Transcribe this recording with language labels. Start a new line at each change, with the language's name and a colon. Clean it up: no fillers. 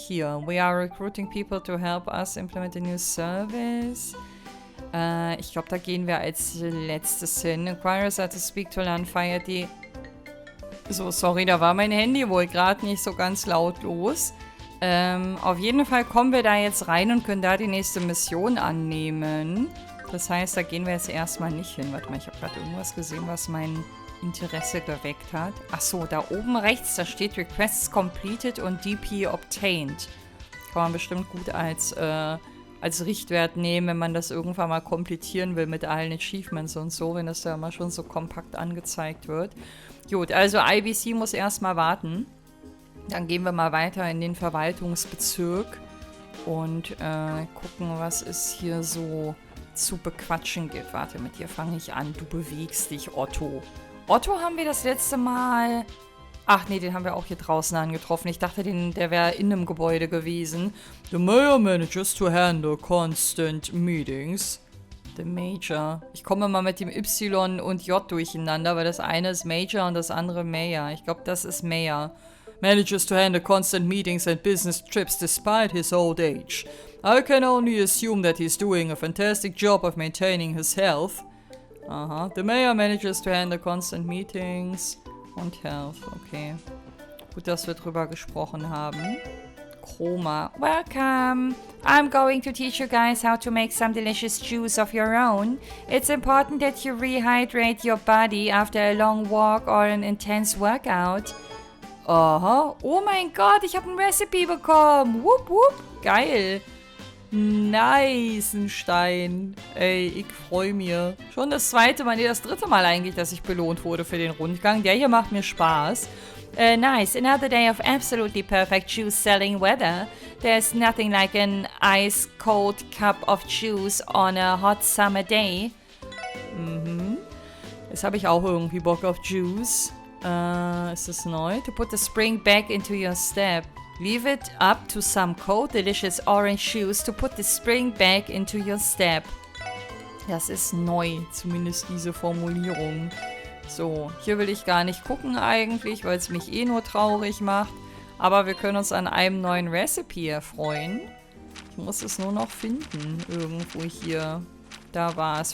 English: Hier, we are recruiting people to help us implement a new service.
German: Ich glaube, da gehen wir als letztes hin.
English: Inquirers are to speak to Landfire.
German: So, sorry, da war mein Handy wohl gerade nicht so ganz lautlos. Auf jeden Fall kommen wir da jetzt rein und können da die nächste Mission annehmen. Das heißt, da gehen wir jetzt erstmal nicht hin. Warte mal, ich habe gerade irgendwas gesehen, was mein Interesse geweckt hat. Achso, da oben rechts, da steht Requests completed und DP obtained. Kann man bestimmt gut als Richtwert nehmen, wenn man das irgendwann mal komplettieren will mit allen Achievements und so, wenn das da mal schon so kompakt angezeigt wird. Gut, also IBC muss erstmal warten. Dann gehen wir mal weiter in den Verwaltungsbezirk und gucken, was es hier so zu bequatschen gibt. Warte, mit dir fange ich an. Du bewegst dich, Otto. Otto haben wir das letzte Mal... Ach nee, den haben wir auch hier draußen angetroffen. Ich dachte, der wäre in einem Gebäude gewesen.
English: The Mayor manages to handle constant meetings. The Major.
German: Ich komme mal mit dem Y und J durcheinander, weil das eine ist Major und das andere Mayor. Ich glaube, das ist Mayor.
English: Manages to handle constant meetings and business trips despite his old age. I can only assume that he's doing a fantastic job of maintaining his health. Aha. The Mayor manages to handle constant meetings und health. Okay.
German: Gut, dass wir drüber gesprochen haben.
English: Chroma. Welcome. I'm going to teach you guys how to make some delicious juice of your own. It's important that you rehydrate your body after a long walk or an intense workout. Aha.
German: Oh mein Gott, ich habe ein Recipe bekommen. Wupp, wupp. Geil. Nice, ein Stein. Ey, ich freue mich. Schon das zweite Mal, nee, das dritte Mal eigentlich, dass ich belohnt wurde für den Rundgang. Der hier macht mir Spaß. Nice.
English: Another day of absolutely perfect juice-selling weather. There's nothing like an ice-cold cup of juice on a hot summer day. Mhm.
German: Jetzt habe ich auch irgendwie Bock auf Juice. Ist das neu?
English: To put the spring back into your step. Leave it up to some cold, delicious orange juice to put the spring back into your step.
German: Das ist neu, zumindest diese Formulierung. So, hier will ich gar nicht gucken eigentlich, weil es mich eh nur traurig macht. Aber wir können uns an einem neuen Recipe erfreuen. Ich muss es nur noch finden, irgendwo hier. Da war es.